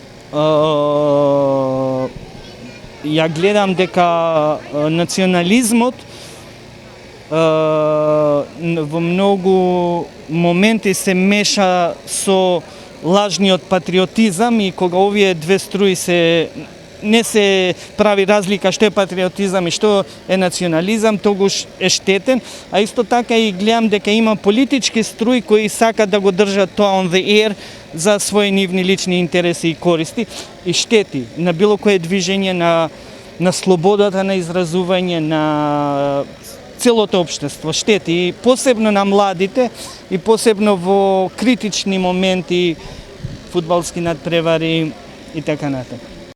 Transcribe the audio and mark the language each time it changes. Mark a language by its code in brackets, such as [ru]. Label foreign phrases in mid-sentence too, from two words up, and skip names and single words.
[mk] Ја гледам дека национализмот во многу моменти се меша со лажниот патриотизам и кога овие две струи не се прави разлика што е патриотизам и што е национализам, тогаш е штетен, а исто така и гледам дека има политички струи кои сакат да го држат тоа [en] on the air [mk] за своји нивни лични интереси и користи и штети на било кое движење на слободата на изразување на целото општество, штети и посебно на младите и посебно во критични моменти, фудбалски надпревари и така натаму.